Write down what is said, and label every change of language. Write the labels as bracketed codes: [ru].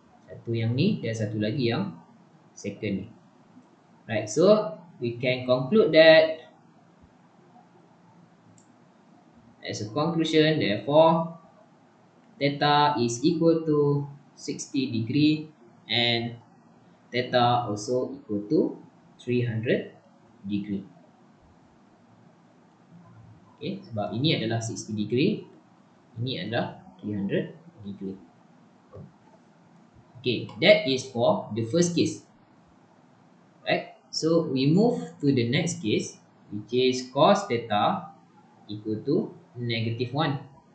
[ms] Satu yang ni dan satu lagi yang second ni. [en] Right, so we can conclude that as a conclusion, therefore theta is equal to 60 degree and theta also equal to 300 degree. [ms] Okay, sebab ini adalah 60 degree, ini adalah 300 degree. [en] Okay, that is for the first case. Right, so we move to the next case, which is cos theta equal to negative 1.